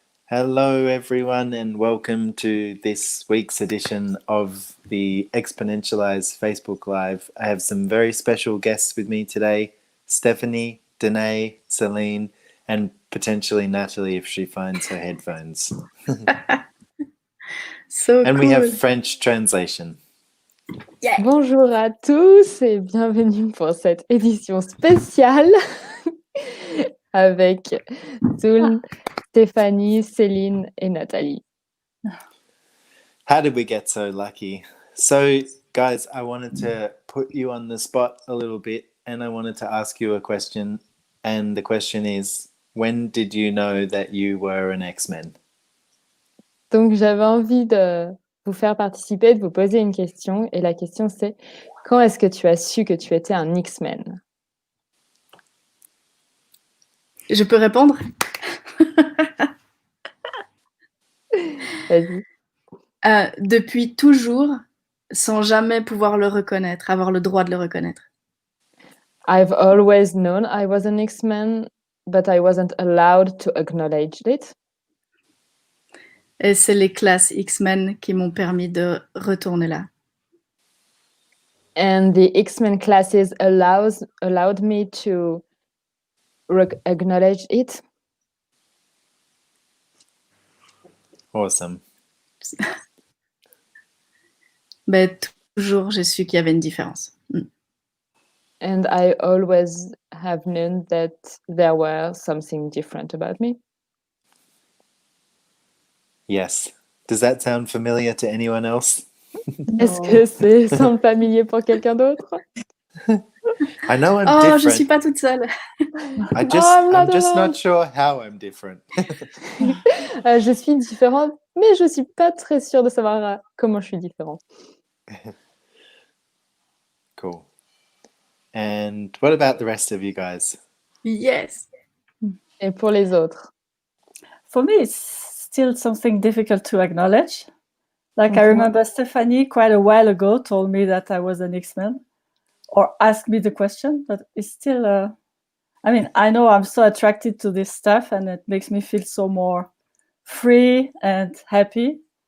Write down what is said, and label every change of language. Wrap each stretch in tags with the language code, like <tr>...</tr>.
<en>Hello, everyone, and welcome to this week's edition of the Exponentialize Facebook Live. I have some very special guests with me today: Stephanie, Danae, Celine, and potentially Natalie if she finds her headphones. So And cool. we have French translation. Yeah.</en> <fr>Bonjour à tous et bienvenue pour cette édition spéciale avec Zul, Stéphanie, Céline et Nathalie.</fr> <en>How did we get so lucky? So, guys, I wanted to put you on the spot a little bit and I wanted to ask you a question. And the question is, when did you know that you were an X-Men?</en> <fr>Donc j'avais envie de vous faire participer, de vous poser une question. Et la question c'est, quand est-ce que tu as su que tu étais un X-Men? Je peux répondre? Vas-y. Depuis toujours, sans jamais pouvoir le reconnaître, avoir le droit de le reconnaître.</fr> <en>I've always known I was an X-Men, but I wasn't allowed to acknowledge it.</en> <fr>Et c'est les classes X-Men qui m'ont permis de retourner là.</fr> <en>And the X-Men classes allowed me to acknowledge it. Awesome.</en> <fr>Mais toujours, j'ai su qu'il y avait une différence.</fr> <en>And I always have known that there were something different about me. Yes. Does that sound familiar to anyone else?</en> <fr>Est-ce que c'est semble familier pour quelqu'un d'autre?</fr> <en>I know I'm different. different.</en> <fr>Je suis pas toute seule.</fr> <en>I'm just not sure how I'm different.</en> <fr>Je suis différente, mais je suis pas très sûre de savoir comment je suis différente.</fr> <en>Cool. And what about the rest of you guys? Yes.</en> <fr>Et pour les autres?</fr> <en>For me, it's still something difficult to acknowledge. Like I remember Stephanie quite a while ago told me that I was an X-Men or asked me the question, but it's still, I mean, I know I'm so attracted to this stuff and it makes me feel so more free and happy.</en>